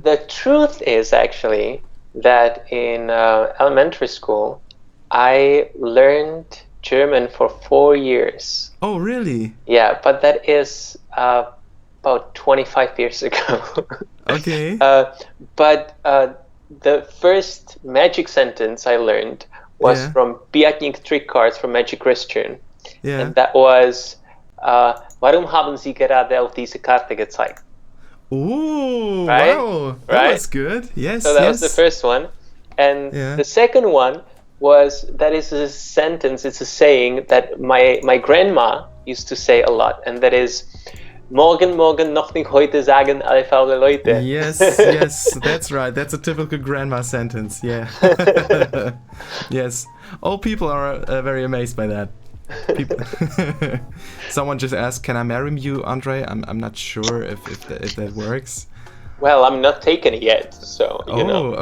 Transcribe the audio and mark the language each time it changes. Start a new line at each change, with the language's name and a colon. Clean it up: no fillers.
English: The truth is actually that in elementary school, I learned German for 4 years. Oh, really? Yeah, but that is about 25 years ago. Okay. But the first magic sentence I learned was from Beating Trick Cards from Magic Christian. Yeah. And that was,
German: warum haben Sie gerade auf diese Karte gezeigt?
English: Ooh, Right? wow. That Right? was good. Yes, So that yes. was the first one. And Yeah. the second one was, that is a sentence, it's a saying that my grandma used to say a lot. And that is,
German: morgen, morgen, noch nicht heute sagen alle faule Leute.
English: Yes, yes, that's right. That's a typical grandma sentence. Yeah. Yes. All people are very amazed by that. People Someone just asked, "Can I marry you, Ondrej?" I'm not sure if that works. Well, I'm not taken yet, so you know.